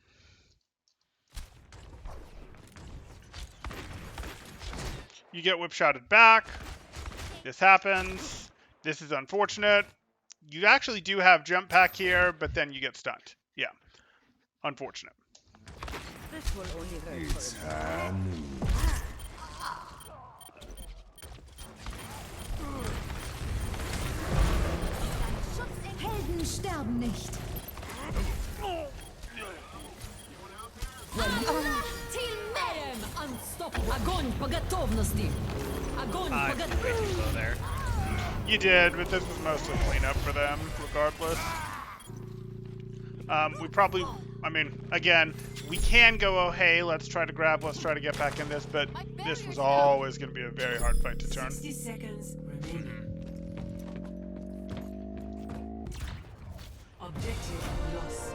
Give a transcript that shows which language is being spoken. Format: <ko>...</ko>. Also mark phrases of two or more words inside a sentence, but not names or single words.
<en>You get whip-shotted back. This happens. This is unfortunate. You actually do have jump pack here, but then you get stunned. Yeah. Unfortunate. This will only hurt first.</en> <de>Helden sterben nicht.</de> <en>Team Mayhem unstoppable.</en> <ru>Огонь по готовности. Огонь</ru> <en>I</en> <ru>по</ru> <en>way too</en> <ru>готовности.</ru> <en>low there. You did, but this was mostly cleanup for them, regardless. We probably, again, we can go, oh, hey, let's try to grab, let's try to get back in this, but this was always going to be a very hard fight to turn. 60 seconds remaining. Objective lost.</en>